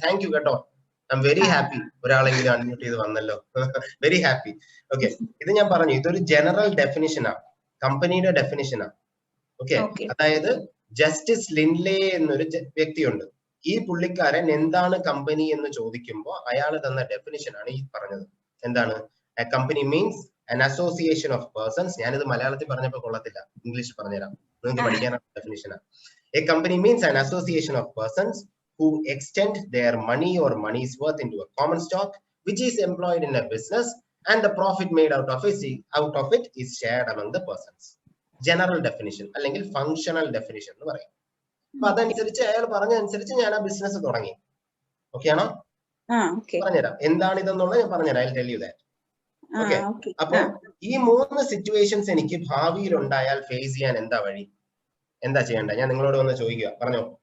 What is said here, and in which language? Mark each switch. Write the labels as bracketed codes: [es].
[ml] Thank you കേട്ടോ, [en] I am very happy. [ml] ഒരാളെങ്കിലും unmute ചെയ്ത് വന്നല്ലോ, വെരി ഹാപ്പി. ഓക്കെ, ഇത് ഞാൻ പറഞ്ഞു, ഇതൊരു ജനറൽ ഡെഫിനിഷനാ, കമ്പനിയുടെ ഡെഫിനിഷനാ. ഓക്കെ, അതായത് ജസ്റ്റിസ് ലിൻലെ എന്നൊരു വ്യക്തിയുണ്ട്. ഈ പുള്ളിക്കാരൻ എന്താണ് കമ്പനി എന്ന് ചോദിക്കുമ്പോൾ അയാൾ തന്ന ഡെഫിനിഷൻ ആണ് ഈ പറഞ്ഞത്. എന്താണ്? [en] A company means an association of persons. [ml] ഞാനിത് മലയാളത്തിൽ പറഞ്ഞപ്പോൾ കൊള്ളത്തില്ല, ഇംഗ്ലീഷ് പറഞ്ഞുതരാം, നിങ്ങൾക്ക് പഠിക്കാനുള്ള ഡെഫിനിഷനാണ്. [en] A company means an association of persons who extend their money or money's worth into a common stock which is employed in a business and the profit made out of it is shared among the persons. [ml] General definition അല്ലെങ്കിൽ functional definition എന്ന് പറയും. അപ്പൊ അതനുസരിച്ച് അയാൾ പറഞ്ഞതനുസരിച്ച് ഞാൻ ആ business തുടങ്ങി. ഓക്കെ ആണോ? പറഞ്ഞുതരാം എന്താണ് ഇതെന്നുള്ളത്, ഞാൻ പറഞ്ഞുതരാം. [en] I'll tell you that. [ml] Okay, അപ്പൊ ഈ 3 സിറ്റുവേഷൻസ് എനിക്ക് ഭാവിയിൽ ഉണ്ടായാൽ ഫേസ് ചെയ്യാൻ എന്താ വഴി, എന്താ ചെയ്യണ്ട? ഞാൻ നിങ്ങളോട് വന്ന് ചോദിക്കുക, പറഞ്ഞോ.